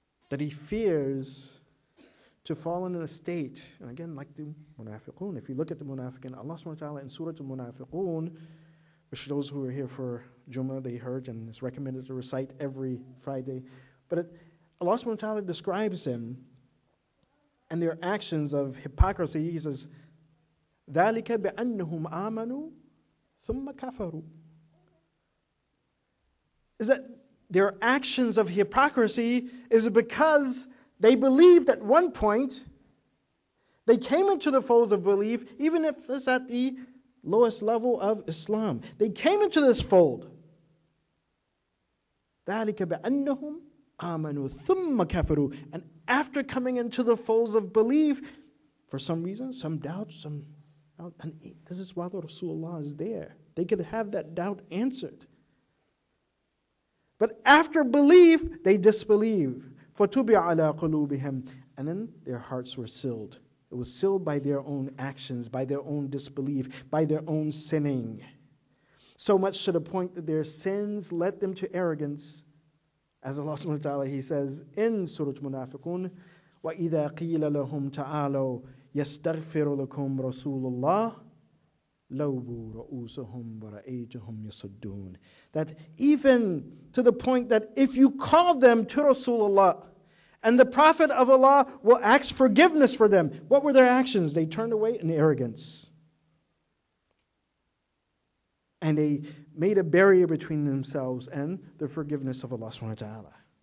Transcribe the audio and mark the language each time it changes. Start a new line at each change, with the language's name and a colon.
English: That he fears to fall in a state, and again, like the munafiqun. If you look at the munafiqun, Allah subhanahu wa ta'ala in Surah Al-Munafiqun, which those who are here for Jummah, they heard, and it's recommended to recite every Friday. But Allah subhanahu wa ta'ala describes them and their actions of hypocrisy. He says,
Arabic: ذَلِكَ بِأَنَّهُمْ آمَنُوا ثُمَّ كَفَرُوا.
English: Is that their actions of hypocrisy is because they believed at one point, they came into the folds of belief, even if it's at the lowest level of Islam. They came into this fold.
Arabic: ذَلِكَ بِأَنَّهُمْ آمَنُوا ثُمَّ كَفَرُوا.
English: And after coming into the folds of belief, for some reason, some doubt, and this is why the Rasulullah is there. They could have that doubt answered. But after belief, they disbelieve.
Arabic: فَتُبِعَ عَلَىٰ قُلُوبِهِمْ.
English: And then their hearts were sealed. It was sealed by their own actions, by their own disbelief, by their own sinning. So much to the point that their sins led them to arrogance. As Allah subhanahu wa ta'ala, He says in Surah Al-Munafiqun,
Arabic: وَإِذَا قِيلَ لَهُمْ تَعَالَوْا يَسْتَغْفِرُ لَكُمْ رَسُولُ اللَّهِ لَوْبُوا رَؤُوسَهُمْ وَرَأَيْتَهُمْ يَصُدُّونَ.
English: That even to the point that if you call them to Rasulullah, and the Prophet of Allah will ask forgiveness for them, what were their actions? They turned away in arrogance. And they made a barrier between themselves and the forgiveness of Allah subhanahu wa ta'ala.